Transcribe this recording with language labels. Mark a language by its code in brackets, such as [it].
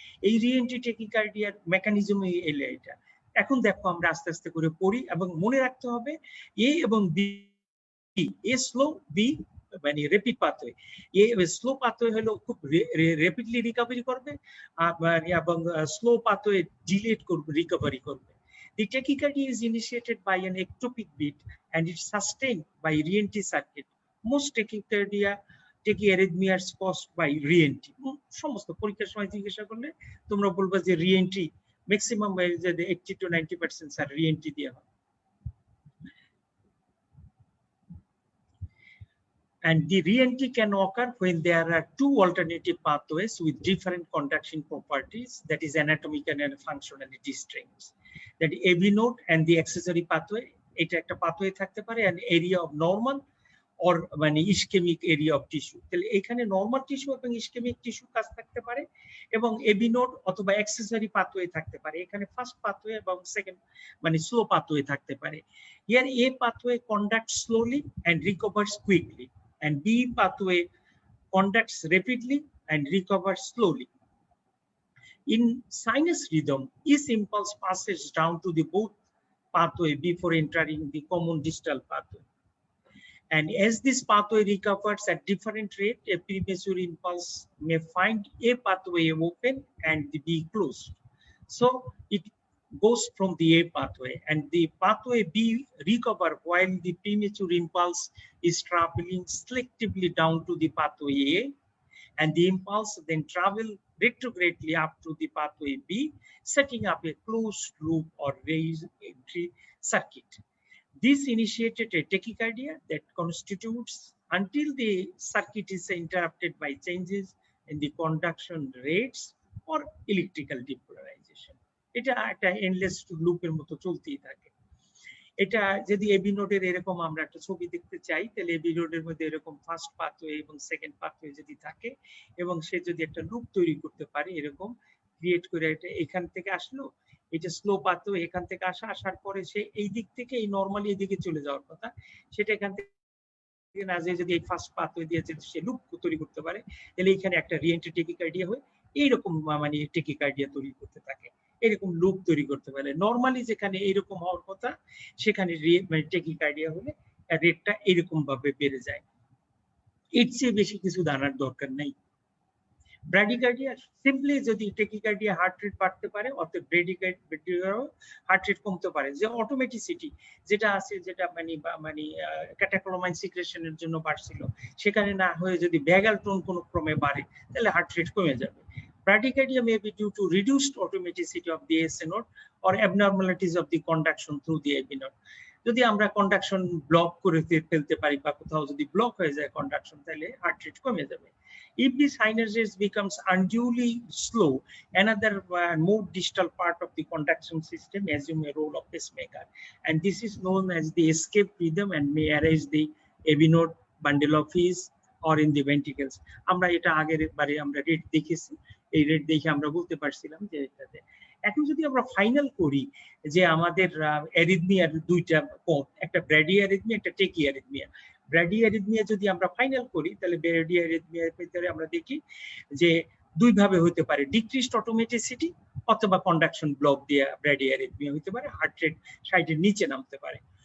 [bn] এই রিএন্ট্রি টেকিকার্ডিয়ার মেকানিজমই এলো এটা। এখন দেখো আমরা আস্তে আস্তে করে পড়ি, এবং মনে রাখতে হবে এ এবং বি, এ স্লো, বি মানে rapid pathway. A slow pathway হলো খুব রেপিডলি রিকভারি করবে, এবং স্লো পাথওয়ে ডিলেড করবে, রিকভারি করবে। [en] The tachycardia is initiated by an ectopic beat and it's sustained by re-entry circuit. Most tachyarrhythmias caused by re-entry. [bn] সমস্ত পরীক্ষার সময় জিজ্ঞাসা করলে তোমরা বলবা যে re-entry maximum 80 to 90% sir re-entry দিয়ে হয়। [en] And the re-entry can occur when there are two alternative pathways with different conduction properties, that is anatomical and functionally distinct. That AV node and the accessory pathway, [bn] এটা একটা pathway থাকতে পারে, [en] an area of normal or মানে ischemic area of tissue. [bn] তাহলে এখানে normal tissue এবং ischemic tissue কাজ থাকতে পারে, এবং এবি নোড অথবা অ্যাক্সেসরি পাথওয়ে থাকতে পারে। এখানে ফার্স্ট পাথওয়ে এবং সেকেন্ড মানে স্লো পাথওয়ে থাকতে পারে। [en] Here a pathway conduct slowly and recovers quickly, and B pathway conducts rapidly and recovers slowly. In sinus rhythm, each impulse passes down to the both pathway before entering the common distal pathway. And as this pathway recovers at different rate, a premature impulse may find a pathway open and be closed. So it goes from the A pathway, and the pathway B recover while the premature impulse is traveling selectively down to the pathway A, and the impulse then travel retrogradely up to the pathway B, setting up a closed loop or raised entry circuit. This initiated a tachycardia that constitutes until the circuit is interrupted by changes in the conduction rates or electrical depolarization. [bn] এটা একটা endless লুপের মতো চলতেই থাকে। এটা যদি AB নোডের এরকম আমরা একটা ছবি দেখতে চাই, তাহলে এবি নোডের মধ্যে এরকম ফার্স্ট পাথওয়ে এবং সেকেন্ড পাথওয়ে যদি থাকে, এবং সে যদি একটা লুপ তৈরি করতে পারে এরকম ক্রিয়েট করে, এটা এখান থেকে আসলো, এটা স্লো পাথওয়ে, এখান থেকে আসার পরে সে এই দিক থেকে এই নরমালি এদিকে চলে যাওয়ার কথা, সেটা এখান থেকে না যে যদি এই ফার্স্ট পাথওয়ে দিয়ে যদি সে লুপ তৈরি করতে পারে, তাহলে এখানে একটা রিএন্ট্রি টেকিকার্ডিয়া হয়, এইরকম মানে টেকিকার্ডিয়া তৈরি করতে থাকে, এরকম লুপ তৈরি করতে পারে। নরমালি যেখানে এইরকম হওয়ার কথা সেখানে মানে টেকিকার্ডিয়া হলে রেটটা এরকম ভাবে বেড়ে যায়। এর চেয়ে বেশি কিছু জানার দরকার নাই। ব্র্যাডিকার্ডিয়া সিম্পলি যদি টেকিকার্ডিয়া হার্ট রেট বাড়তে পারে, অর্থাৎ ব্র্যাডিকার্ডিয়াও হার্ট রেট কমতে পারে। যে অটোমেটিসিটি যেটা আছে, যেটা মানে ক্যাটাকোলামাইন সিক্রেশনের জন্য বাড়ছিল, সেখানে না হয়ে যদি ভ্যাগাল টোন কোনো ক্রমে বাড়ে, তাহলে হার্ট রেট কমে যাবে। [en] Bradycardia may be due to reduced automaticity of the ASA node or abnormalities of the conduction through the AB node. [bn] যদি আমরা কন্ডাকশন ব্লক করে ফেলতে পারি বা কোথাও যদি ব্লক হয়ে যায় কন্ডাকশন, তাহলে হার্ট রেট কমে যাবে। [en] If the sinus rate becomes unduly slow, another more distal part of the conduction system assume a role of pacemaker, and this is known as the escape rhythm and may arise the AB node, bundle of His, or in the ventricles. [bn] আমরা এটা আগের বারে আমরা rate দেখেছি, এই rate দেখে আমরা বলতে পারছিলাম যে এটাতে। এখন যদি আমরা ফাইনাল করি যে আমাদের অ্যারিথমিয়ার দুইটা পথ, একটা ব্র্যাডি অ্যারিথমিয়া, একটা টেকি অ্যারিথমিয়া। ব্র্যাডি অ্যারিথমিয়া যদি আমরা ফাইনাল করি, তাহলে ব্র্যাডি অ্যারিথমিয়ার ভিতরে আমরা দেখি যে দুই ভাবে হতে পারে, ডিক্রিজড অটোমেটিসিটি অথবা কন্ডাকশন ব্লক দিয়ে ব্র্যাডি অ্যারিথমিয়া হতে পারে, হার্ট রেট 60-এর নিচে নামতে পারে।